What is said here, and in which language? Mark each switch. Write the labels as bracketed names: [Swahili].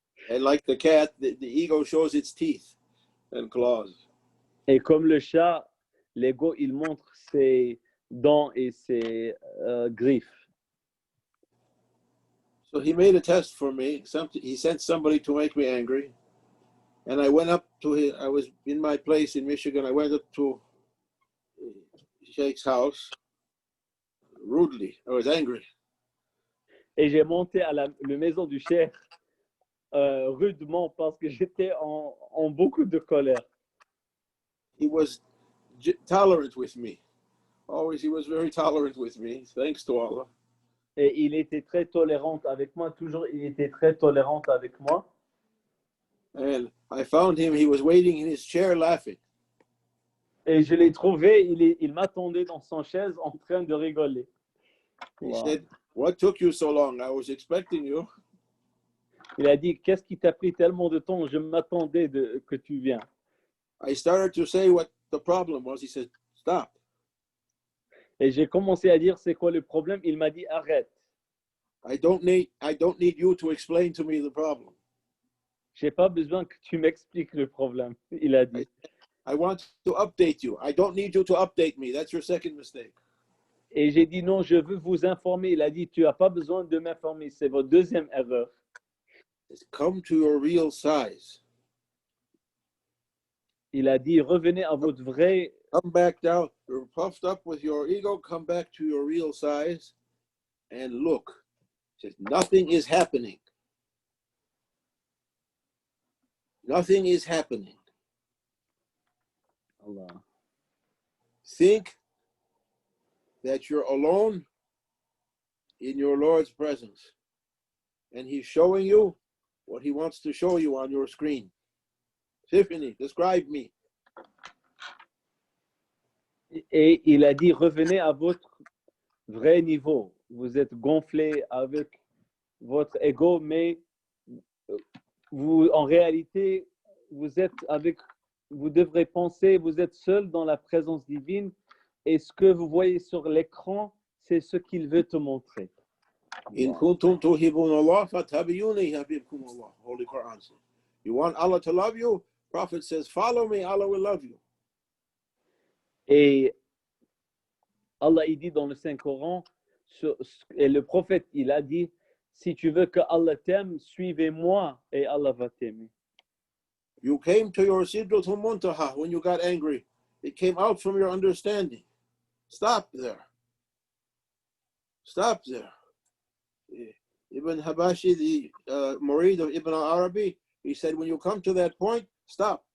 [English] And like the cat, the ego shows its teeth and claws. [French] Et comme le chat, l'ego, il montre ses dents et ses griffes. [English] So he made a test for me. He sent somebody to make me angry. And I went up to his, I was in my place in Michigan. I went up to Shaykh's house rudely. I was angry. [French] Et j'ai monté à la maison du cheikh rudement parce que j'étais en beaucoup de colère. [English] He was tolerant with me. Always, he was very tolerant with me, thanks to Allah. [French] Et il était très tolérant avec moi. Toujours, il était très tolérant avec moi. [English] And I found him, he was waiting in his chair laughing. [French] Et je l'ai trouvé, il m'attendait dans son chaise en train de rigoler. [English] He said, what took you so long? I was expecting you. [French] Il a dit, qu'est-ce qui t'a pris tellement de temps? Je m'attendais que tu viennes. [English] I started to say what the problem was. He said, stop. [French] Et j'ai commencé à dire, c'est quoi le problème? Il m'a dit, arrête. [English] I don't need you to explain to me the problem. [French] J'ai pas besoin que tu m'expliques le problème, il a dit. [English] I want to update you. I don't need you to update me. That's your second mistake. [French] Et j'ai dit, non, je veux vous informer. Il a dit, tu n'as pas besoin de m'informer. C'est votre deuxième erreur. [English] Come to your real size. [French] Il a dit, revenez à votre vrai. [English] Come back down. You're puffed up with your ego. Come back to your real size and look. He says, nothing is happening. Nothing is happening. Allah. Think that you're alone in your Lord's presence. And he's showing you what he wants to show you on your screen. Tiffany, describe me. [French] Et il a dit, revenez à votre vrai niveau. Vous êtes gonflé avec votre ego, mais vous, en réalité, vous devrez penser, vous êtes seul dans la présence divine et ce que vous voyez sur l'écran, c'est ce qu'il veut te montrer. [Arabic] In kuntum tuhibun Allah fatabiyuni yuhibbukum Allah. [English] Holy Quran says. You want Allah to love you? Prophet says, follow me, Allah will love you. [French] Et Allah, il dit dans le Saint-Coran, et le prophète, il a dit, si tu veux que Allah t'aime, suivez-moi et Allah va t'aimer. [English] You came to your Sidratul Muntaha when you got angry. It came out from your understanding. Stop there. Stop there. Ibn Habashi, the Murid of Ibn Arabi, he said, when you come to that point, stop.